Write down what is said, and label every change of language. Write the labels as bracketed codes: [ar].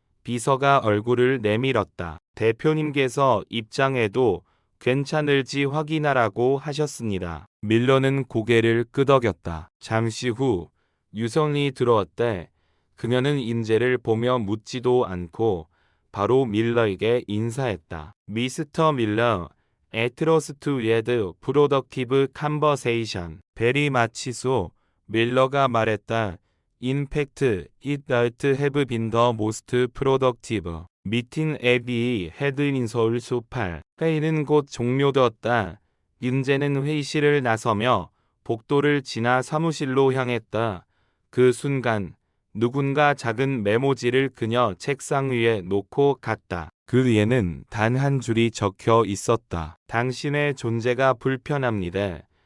[ko] 비서가 얼굴을 내밀었다. 대표님께서 입장해도 괜찮을지 확인하라고 하셨습니다. 밀러는 고개를 끄덕였다. 잠시 후 유성이 들어왔대. 그녀는 인재를 보며 묻지도 않고 바로 밀러에게 인사했다. [en] 미스터 밀러, Atlas to lead productive conversation. Very much so. [ko] 밀러가 말했다. [en] In fact, it might have been the most productive meeting I've had in Seoul so far. [ko] 회의는 곧 종료되었다. 인재는 회의실을 나서며 복도를 지나 사무실로 향했다. 그 순간 누군가 작은 메모지를 그녀 책상 위에 놓고 갔다. 그 위에는 단 한 줄이 적혀 있었다. 당신의 존재가 불편합니다.